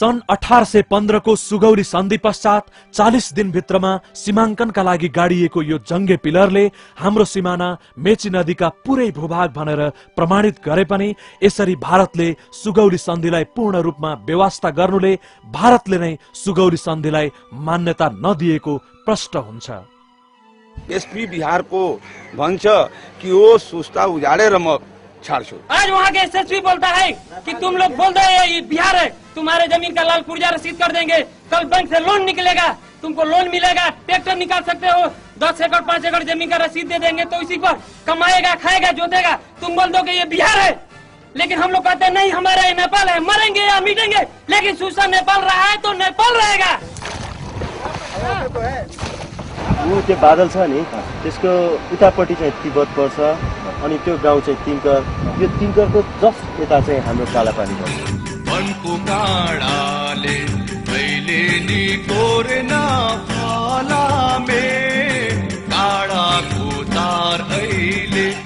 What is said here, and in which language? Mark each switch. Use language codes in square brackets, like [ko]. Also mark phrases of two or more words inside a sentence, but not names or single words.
[ne] सन् 1815 को सुगौली सन्धि पश्चात 40 दिनभित्रमा सीमाङ्कनका लागि गाडिएको यो जङ्गे पिलरले हाम्रो सिमाना मेची नदीका पुरै भूभाग भनेर प्रमाणित गरे पनि यसरी भारतले सुगौली सन्धिलाई पूर्ण रूपमा व्यवस्था गर्नुले भारतले नै सुगौली सन्धिलाई मान्यता नदिएको प्रष्ट हुन्छ। एसपी बिहार को भन्छ कि वो सुस्ता उजाड़ेर म छाड्छु। [hi] आज वहाँ के एसएसपी बोलता है कि तुम लोग बोल रहे हैं ये बिहार है, तुम्हारे जमीन का लाल पुर्जा रसीद कर देंगे, कल बैंक से लोन निकलेगा, तुमको लोन मिलेगा, ट्रैक्टर निकाल सकते हो, 10 एकड़ 5 एकड़ जमीन का रसीद दे देंगे तो इसी पर कमाएगा, खाएगा, जोतेगा। तुम बोल दो कि ये बिहार है, लेकिन हम लोग कहते हैं नहीं हमारा ये नेपाल है, मरेंगे या मिटेंगे, लेकिन सूचना नेपाल रहा है तो नेपाल रहेगा। [ne] वो त्यो बादल छ नि त्यसको उतापट्टि चाहिँ तिब्बत पर्छ अनि त्यो गाउँ चाहिँ तिङ्कर, यो तिङ्करको जस्ट यता चाहिँ हाम्रो कालापानी पर्छ। वनको काँडाले मैले नि कोरेना फालामे काँडाको तार अहिले